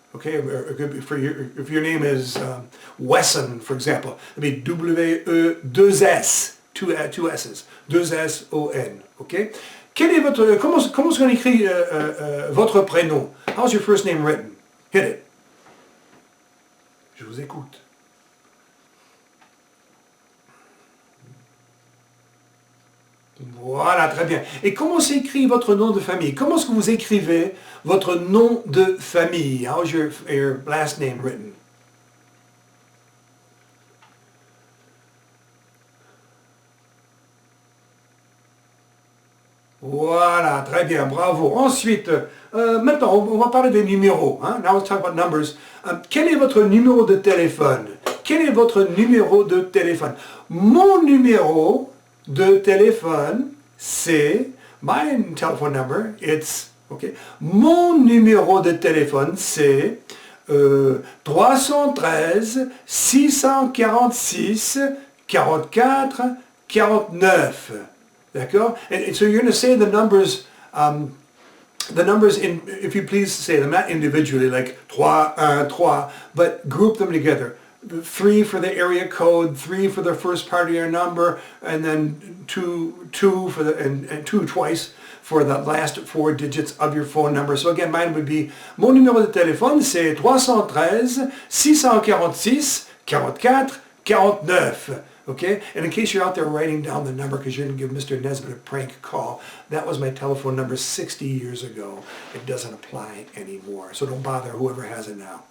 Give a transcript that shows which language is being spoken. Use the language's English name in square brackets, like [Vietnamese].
[English] Okay, if your name is Wesson, for example, it'd be W-E-2-S, two S's, 2-S-O-N, okay? [French] Comment est-ce qu'on écrit votre prénom? [English] How's your first name written? Hit it. [French] Je vous écoute. Voilà, très bien. Et comment s'écrit votre nom de famille? Comment est-ce que vous écrivez votre nom de famille? [English] How's your last name written? [French] Voilà, très bien, bravo. Ensuite, maintenant, on va parler des numéros. Hein? [English] Now let's talk about numbers. [French] Quel est votre numéro de téléphone? Quel est votre numéro de téléphone? Mon numéro de téléphone, c'est, [English] my telephone number, it's, [French] okay, mon numéro de téléphone, c'est 313 646 44 49. D'accord? [English] And so you're going to say the numbers in, if you please say them, not individually, like 3, but group them together. 3 for the area code, 3 for the first part of your number, and then 2 for the and 2 twice for the last 4 digits of your phone number. So again, mine would be, [French] mon numéro de téléphone, c'est 313 646 44 49. [English] Okay? And in case you're out there writing down the number because you're going to give Mr. Nesbitt a prank call, that was my telephone number 60 years ago. It doesn't apply anymore. So don't bother whoever has it now.